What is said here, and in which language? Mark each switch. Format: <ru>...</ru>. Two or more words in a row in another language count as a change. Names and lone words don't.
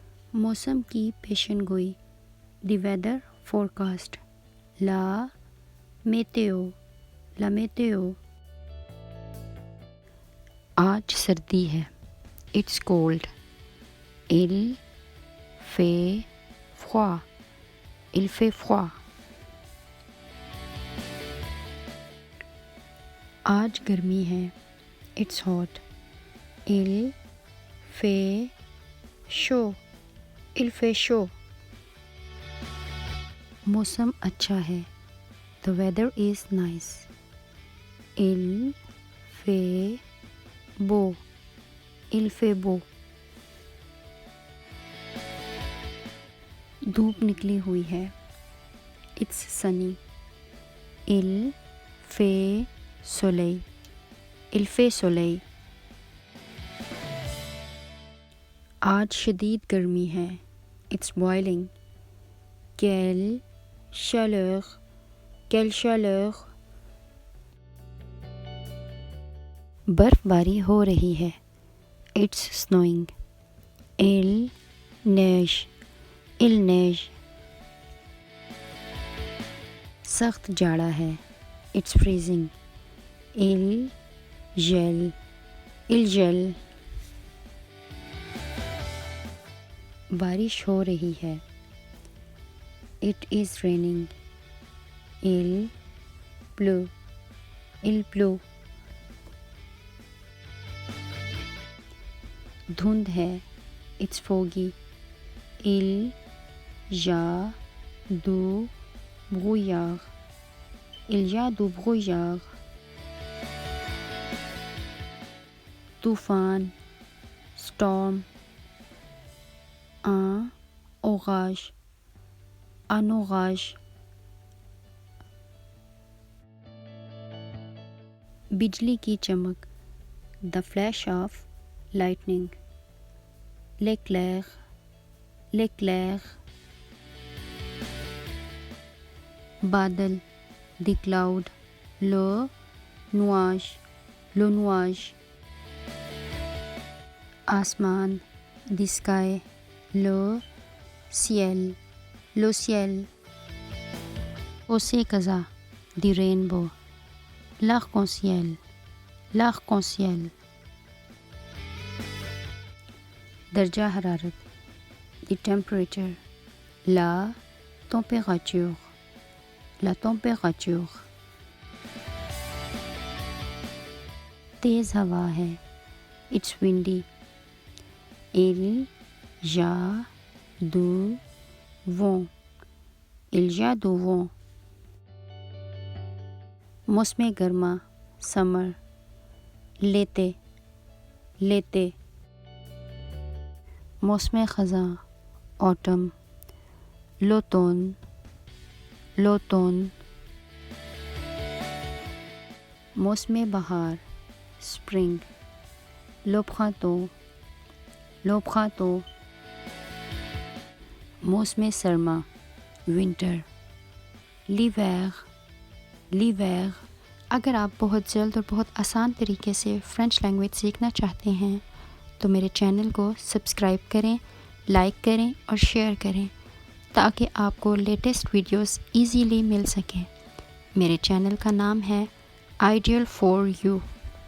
<ur>موسم کی پیشن گوئی،</ur> <en>the weather forecast.</en> <fr>la météo, la météo.</fr> <ur>آج سردی ہے،</ur> <en>it's cold.</en> <fr>il fait froid, il fait froid.</fr> <ur>آج گرمی ہے،</ur> <en>it's hot.</en> <fr>il fait chaud, il fait chaud.</fr> <ur>موسم اچھا ہے،</ur> <en>the weather is nice.</en> <fr>il fait beau, il fait beau.</fr> <ur>دھوپ نکلی ہوئی ہے،</ur> <en>it's sunny.</en> <fr>il fait soleil, il fait soleil.</fr> <ur>آج شدید گرمی ہے،</ur> <en>it's boiling.</en> <fr>quelle chaleur, quelle chaleur.</fr> <ur>برف باری ہو رہی ہے،</ur> <en>it's snowing.</en> <fr>il neige, il neige.</fr> <ur>سخت جاڑا ہے،</ur> <en>it's freezing.</en> <fr>il gèle, il gèle.</fr> <ur>بارش ہو رہی ہے،</ur> <en>it is raining.</en> <fr>il pleut, il pleut.</fr> <ur>دھند ہے،</ur> <en>it's foggy.</en> <fr>il y a du brouillard, il y a du brouillard.</fr> <ur>طوفان، storm.</ur> <fr>un orage, un orage.</fr> <ur>بجلی کی چمک،</ur> <en>the flash of lightning.</en> <fr>l'éclair, l'éclair.</fr> <ur>بادل،</ur> <en>the cloud.</en> <fr>le nuage, le nuage.</fr> <ur>آسمان،</ur> <en>the sky.</en> <fr>le ciel, le ciel.</fr> <ur>قزح،</ur> <en>the rainbow.</en> <fr>l'arc-en-ciel, l'arc-en-ciel.</fr> <ur>درجہ حرارت،</ur> <en>the temperature.</en> <fr>la température, la température.</fr> <ur>تیز ہوا ہے،</ur> <en>it's windy.</en> <fr>il y a du vent, il y a du vent.</fr> <ur>موسم گرما،</ur> <en>summer.</en> <fr>l'été, l'été.</fr> <ur>موسم خزاں،</ur> <en>autumn.</en> <fr>l'automne, l'automne.</fr> <ur>موسم بہار،</ur> <en>spring.</en> <fr>le printemps, le printemps.</fr> <ur>موسم سرما،</ur> <en>winter.</en> <fr>l'hiver, l'hiver.</fr> <ur>اگر آپ بہت جلد اور بہت آسان طریقے سے</ur> <en>French language</en> <ur>سیکھنا چاہتے ہیں تو میرے چینل کو سبسکرائب کریں، لائک کریں اور شیئر کریں تاکہ آپ کو</ur> <en>latest videos easily</en> <ur>مل سکیں. میرے چینل کا نام ہے آئیڈیل فار یو.</ur>